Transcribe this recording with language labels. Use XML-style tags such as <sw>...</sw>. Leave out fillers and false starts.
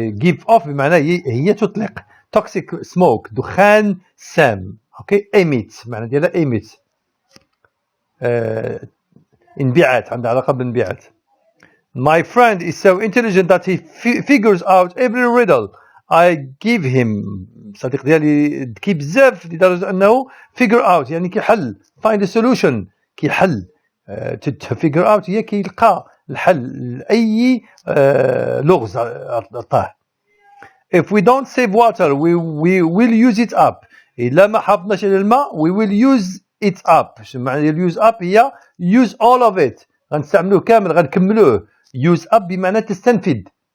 <ar>give off بمعنى هي تطلق toxic smoke دخان سام. اوكي emit معنى ديالها emit انبعاث عندها علاقة بالانبعاث.</ar> <en>My friend is so intelligent that he figures out every riddle I give him.</en> <ar>صديق ديالي ذكي بزاف لدرجة أنه figure out يعني كيحل</ar> <en>find a solution</en> <ar>كيحل. figure out هي كيلقى الحل لأي لغز عطاه.</ar> <en>If we don't save water we will use it up.</en> <ar>إلا ما حافظناش على الماء</ar> <en>we will use it up.</en> <ar>شنو معنى use up؟ هي</ar> <en>use all of it</en> <ar>غنستعملوه كامل غنكملوه. use up بمعنى تستنفد.</ar>